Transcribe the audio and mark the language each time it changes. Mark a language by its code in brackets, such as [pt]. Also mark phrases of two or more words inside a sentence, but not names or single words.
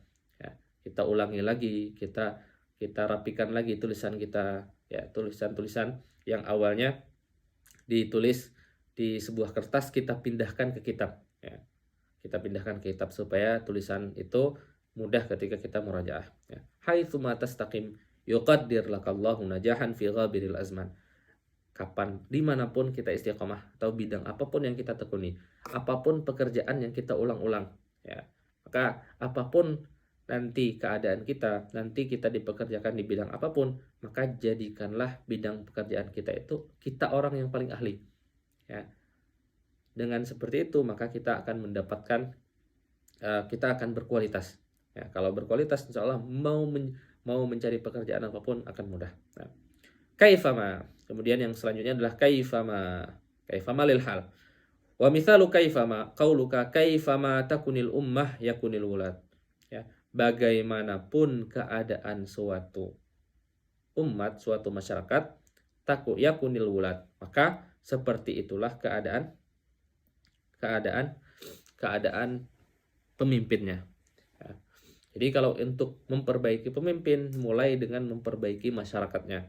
[id] Ya, kita ulangi lagi, kita rapikan lagi tulisan kita. Ya, tulisan-tulisan yang awalnya ditulis di sebuah kertas kita pindahkan ke kitab. Ya, kita pindahkan ke kitab supaya tulisan itu mudah ketika kita murajaah. Ya. [ar] حيثما تستقم يقدر لك الله نجاحا في غابر الأزمان. [id] Kapan, dimanapun kita istiqomah atau bidang apapun yang kita tekuni, apapun pekerjaan yang kita ulang-ulang, ya, maka apapun nanti keadaan kita, nanti kita dipekerjakan di bidang apapun, maka jadikanlah bidang pekerjaan kita itu kita orang yang paling ahli. Ya. Dengan seperti itu maka kita akan mendapatkan, kita akan berkualitas. Ya, kalau berkualitas [ar] إن شاء الله [id] mau mencari pekerjaan apapun akan mudah. Nah, kaifama. Kemudian yang selanjutnya adalah kaifama. [ar] كيفما للحال. ومثال كيفما قولك كيفما تكن الأمة يكن الولد. [id] Ya. Bagaimanapun keadaan suatu umat, suatu masyarakat, [ar] يكن الولد, [id] maka seperti itulah keadaan pemimpinnya. Ya. Jadi kalau untuk memperbaiki pemimpin, mulai dengan memperbaiki masyarakatnya.